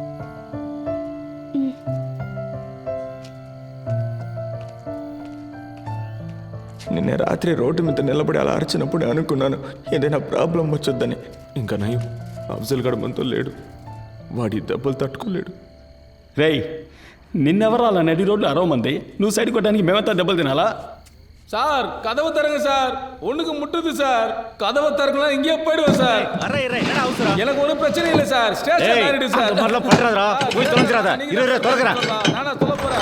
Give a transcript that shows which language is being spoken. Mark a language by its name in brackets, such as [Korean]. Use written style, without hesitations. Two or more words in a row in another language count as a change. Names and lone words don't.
[Telugu] నిన్న రాత్రి రోడ్డు మీద నిలబడి అలా అరిచినప్పుడు అనుకున్నాను ఏదైనా ప్రాబ్లం వచ్చొద్దని. ఇంకా నయం, అఫ్జల్ గడ మనతో లేడు, వాడి దెబ్బలు తట్టుకోలేడు. రేయ్, నిన్నెవరు అలా నడి రోడ్లు అరవమంది, నువ్వు సైడ్ కొట్టడానికి మేమంతా దెబ్బలు తినాలా? [Tamil] சார் கதவு தருங்க சார், ஒண்ணுக்கு முட்டுது சார். கதவை தரக்குனா இங்கே போயிடுவோம் சார். எனக்கு ஒன்றும் பிரச்சனை இல்லை சார். ஸ்டேஷன் ஆயிடுது சார். நானா சொல்ல போறேன்.